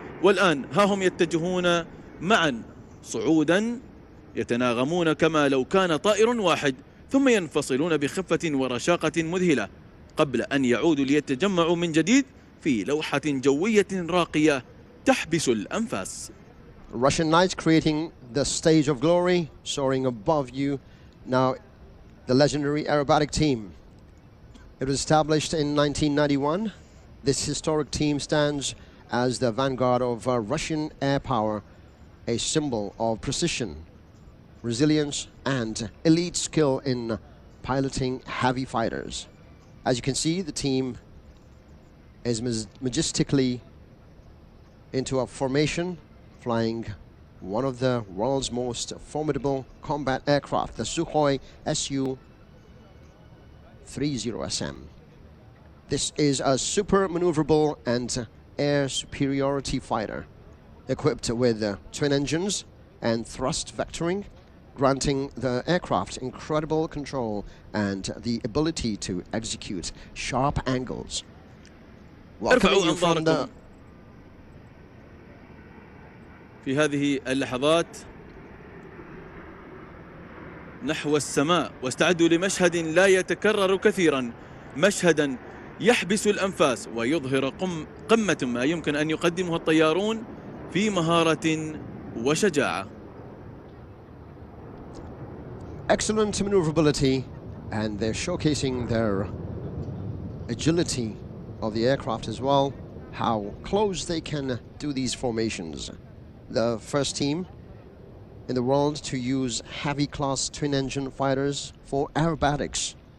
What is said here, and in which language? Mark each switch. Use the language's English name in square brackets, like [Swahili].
[Arabic] والآن ها هم يتجهون معا صعودا، يتناغمون كما لو كان طائر واحد، ثم ينفصلون بخفة ورشاقة مذهلة قبل أن يعودوا ليتجمعوا من جديد في لوحة جوية راقية تحبس الأنفاس. [English] Russian Knights creating the stage of glory, soaring above you. Now, the legendary aerobatic team. It was established in 1991. This historic team stands as the vanguard of Russian air power, a symbol of precision, resilience, and elite skill in piloting heavy fighters. As you can see, the team is majestically into a formation, flying one of the world's most formidable combat aircraft, the Sukhoi Su-30SM. This is a super maneuverable and air superiority fighter, equipped with twin engines and thrust vectoring, granting the aircraft incredible control and the ability to execute sharp angles. Welcoming you from the [Arabic] في هذه اللحظات نحو السماء، واستعدوا لمشهد لا يتكرر كثيرا، مشهدا يحبس الأنفاس ويظهر قمة ما يمكن أن يقدمه الطيارون في مهارة وشجاعة. [English] Excellent maneuverability, and they're showcasing their agility of the aircraft as well, how close they can do these formations. The first team in the world to use heavy class twin engine fighters for aerobatics.